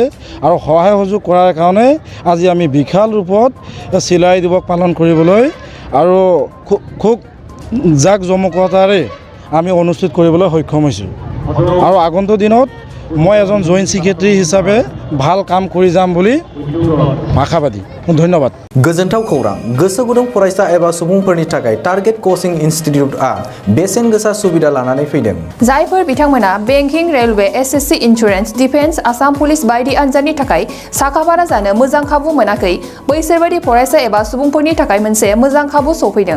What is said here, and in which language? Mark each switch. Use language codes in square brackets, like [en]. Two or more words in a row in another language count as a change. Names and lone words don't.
[as] আৰু সহায় সহযোগ কৰাৰ কাৰণে আজি আমি বিশাল ৰূপত চিলাৰায় দিৱস পালন কৰিবলৈ আৰু খুব জাক জমকতাৰে আমি অনুষ্ঠিত কৰিবলৈ সক্ষম হৈছোঁ। আৰু আগন্তুক দিনত মই এজন [en] joint secretary [as] হিচাপে ভাল কাম কৰি যাম বুলি আশাবাদী। ধন্যবাদ। [brx] गोजोनथाव खौरां। गोसो गुदुं फरायसा एबा सुबुंफोरनि थाखाय टारगेट कोचिं इन्स्टिट्यूटआ बेसेन गोसा सुबिदा लानानै फैदों। जायफोर बिथांमोना बेंकिं, रेलवे, एसएससी, इन्सुरेन्स, डिफेन्स, आसाम पुलिस बायदि आनजादनि थाखाय साखाफारा जानो मोजां खाबु मोनाखै, बैसोर बायदि फरायसा एबा सुबुंफोरनि थाखाय मोनसे मोजां खाबु सफैदों।